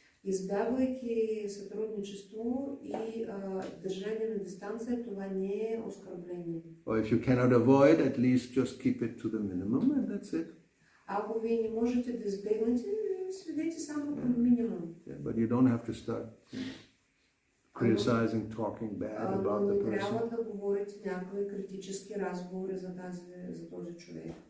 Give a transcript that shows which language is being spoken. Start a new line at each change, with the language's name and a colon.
Bulgarian: Избягвайки сътрудничество и държание на дистанция, това не е оскърбление.
English: Or if you cannot avoid, at least just keep it to the minimum, and that's it.
Bulgarian: Ако вие не можете да избегнете, сведете само към минимум.
English: But you don't have to start criticizing, talking bad about the
Bulgarian: Не трябва
English: person.
Bulgarian: да говорите някакви критически разговори за този човек.